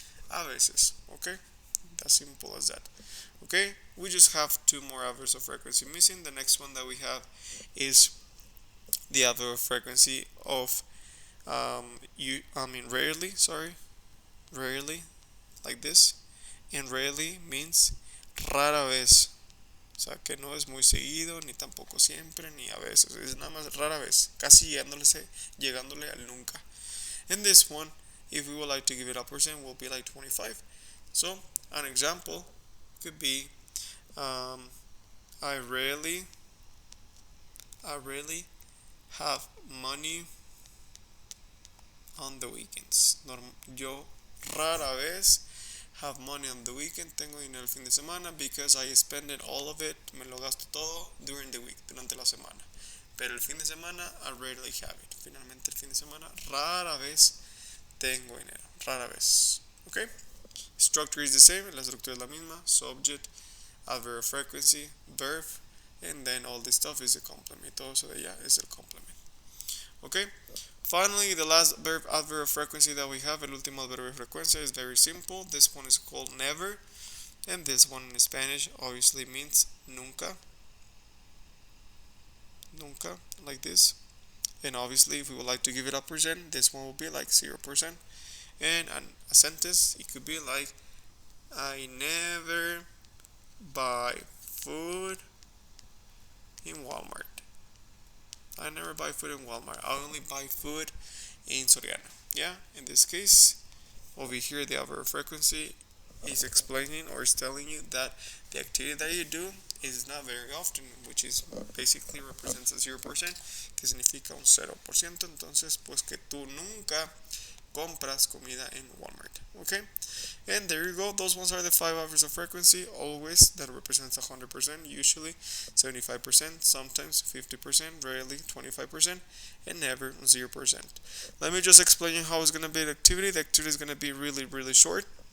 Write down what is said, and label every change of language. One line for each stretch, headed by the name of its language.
Spanish: A veces,
English: okay? As simple as that. Okay, we just have two more adverbs of frequency missing. The next one that we have is the adverb of frequency of rarely, like this. And rarely means
Spanish: rara vez. O sea, que no es muy seguido, ni tampoco siempre, ni a veces. Es nada más rara vez, casi llegándole al nunca.
English: And this one, if we would like to give it a percent, will be like 25. So, an example could be, I rarely have money on the weekends.
Spanish: Yo rara vez
English: have money on the weekend,
Spanish: tengo dinero el fin de semana,
English: because I spend it, all of it,
Spanish: me lo gasto todo
English: during the week,
Spanish: durante la semana. Pero el fin de semana,
English: I rarely have it.
Spanish: Finalmente el fin de semana, rara vez tengo dinero, rara vez.
English: Okay? Structure is the same,
Spanish: la estructura es la misma,
English: subject, adverb of frequency, verb, and then all this stuff is a complement.
Spanish: Todo eso de allá es el complement.
English: Okay? Finally, the last adverb of frequency that we have,
Spanish: el último adverbio de frecuencia,
English: is very simple. This one is called never, and this one in Spanish obviously means nunca. Nunca, like this. And obviously, if we would like to give it a percent, this one will be like 0%. And a sentence, it could be like, I never buy food in Walmart. I never buy food in Walmart. I only buy food in Soriana. Yeah, in this case, over here the adverb frequency is explaining or is telling you that the activity that you do is not very often, which is basically represents a 0%,
Spanish: que significa un 0%. Entonces, pues que tú nunca compras comida en Walmart.
English: Okay, and there you go. Those ones are the 5 adverbs of frequency. Always that represents 100%, usually 75%, sometimes 50%, rarely 25%, and never 0%. Let me just explain you how it's going to be the activity. The activity is going to be really, really short.